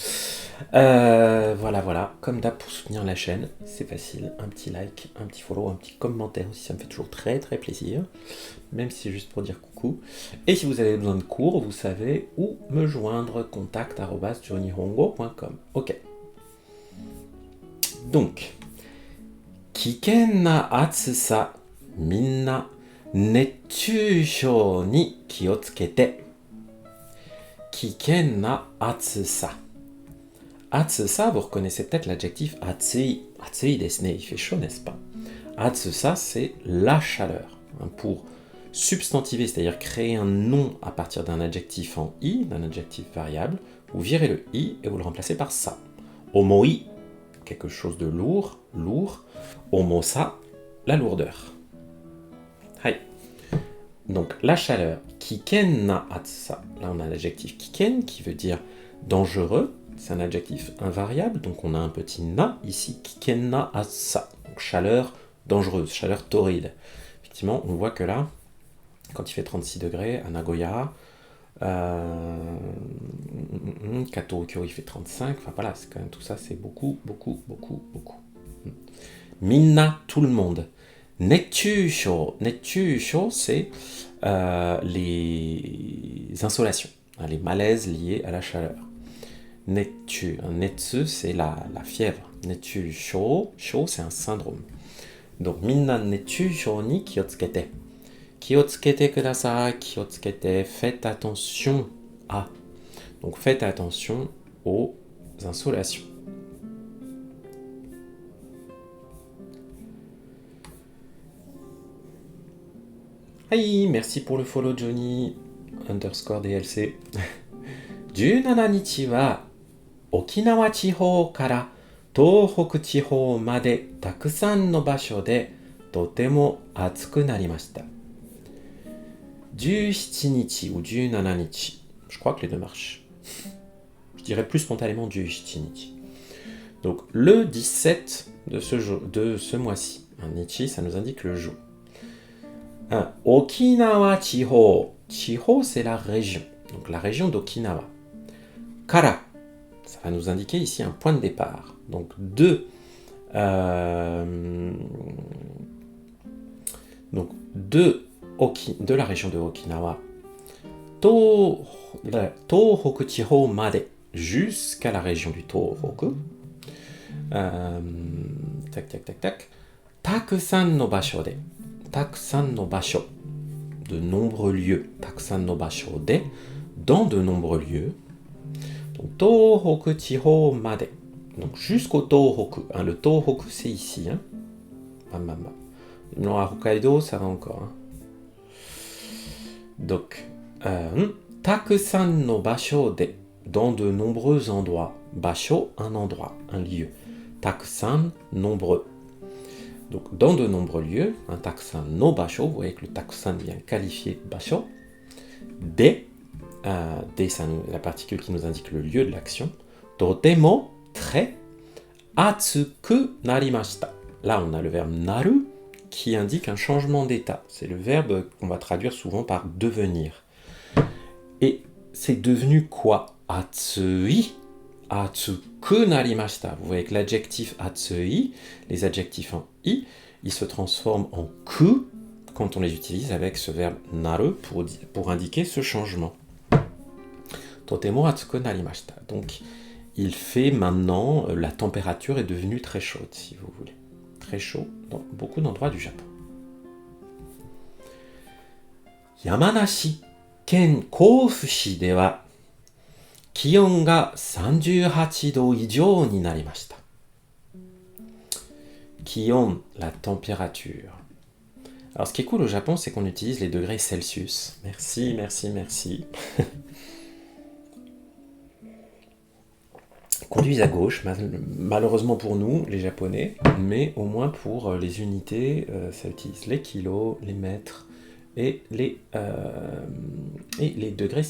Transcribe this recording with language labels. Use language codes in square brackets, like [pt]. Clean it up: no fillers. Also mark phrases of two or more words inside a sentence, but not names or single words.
[fr] Voilà, comme d'hab pour soutenir la chaîne, c'est facile, un petit like, un petit follow, un petit commentaire aussi, ça me fait toujours très très plaisir, même si c'est juste pour dire coucou. Et si vous avez besoin de cours, vous savez où me joindre, contact@johnnyhongo.com. Ok. Donc, [ja] 危険な暑さ、みんな熱中症に気をつけて。危険な暑さ。Atsusa, [fr] vous reconnaissez peut-être l'adjectif atsui. [ja] 暑いですね, [fr] il fait chaud, n'est-ce pas? Atsusa, c'est la chaleur. Pour substantiver, c'est-à-dire créer un nom à partir d'un adjectif en i, d'un adjectif variable, vous virez le i et vous le remplacez par sa. Omoi, quelque chose de lourd, lourd. Omosa, la lourdeur. Hai. Donc la chaleur. [ja] 危険な暑さ. [fr] Là on a l'adjectif kiken qui veut dire dangereux. C'est un adjectif invariable, donc on a un petit na ici. [ja] 危険な暑さ. [fr] Donc chaleur dangereuse, chaleur torride. Effectivement, on voit que là, quand il fait 36 degrés à Nagoya, Kato Okyo il fait 35, enfin voilà, c'est quand même tout ça, c'est beaucoup. Minna, tout le monde. Netchusho, c'est les insolations, les malaises liés à la chaleur. Netsu, c'est la fièvre. Netchusho, c'est un syndrome. [ja] Donc みんな熱中症に気をつけて. 気をつけてください、気をつけて, [fr] faites attention à. Donc faites attention aux insolations. Hi, merci pour le follow Johnny _DLC [ja] 17日は沖縄地方から東北地方までたくさんの場所でとても暑くなりました。17日ou 17日, [fr] je crois que les deux marchent. Je dirais plus spontanément 17日. Donc le 17 de ce mois-ci. Nichi, ça nous indique le jour. [ja] 沖縄地方. Chiho, [fr] c'est la région. Donc la région d'Okinawa. Kara, ça va nous indiquer ici un point de départ. Donc de la région de Okinawa. [ja] 東北地方まで. [fr] Jusqu'à la région du Tohoku. Tac. [ja] たくさんの場所で. たくさんの場所. [fr] De nombreux lieux. [ja] たくさんの場所で. [fr] Dans de nombreux lieux. Donc, [ja] 東北地方まで. [fr] Donc, jusqu'au Tohoku. Le Tohoku, c'est ici. Non, à Hokkaido, ça va encore. Donc, [ja] たくさんの場所で. [fr] Dans de nombreux endroits. Basho, un endroit, un lieu. Takusan, nombreux. Donc, dans de nombreux lieux, un [ja] たくさんの場所, [fr] vous voyez que le takusan vient qualifier basho. De, c'est la particule qui nous indique le lieu de l'action. [ja] Totemo, très. 暑くなりました. [fr] Là, on a le verbe naru qui indique un changement d'état. C'est le verbe qu'on va traduire souvent par devenir. Et c'est devenu quoi? [ja] Atsui. 暑くなりました. [fr] Vous voyez que l'adjectif atsui, les adjectifs en i, ils se transforment en ku quand on les utilise avec ce verbe naru pour indiquer ce changement. [ja] とても暑くなりました. [fr] Donc, il fait maintenant, la température est devenue très chaude, si vous voulez. Très chaud dans beaucoup d'endroits du Japon. [ja] 山梨県甲府市では気温が 38 度以上になりました。Kion, [fr] la température. Alors ce qui est cool au Japon, c'est qu'on utilise les degrés Celsius. Merci. Conduisent à gauche, malheureusement pour nous, les Japonais, mais au moins pour les unités, ça utilise les kilos, les mètres et les degrés Celsius.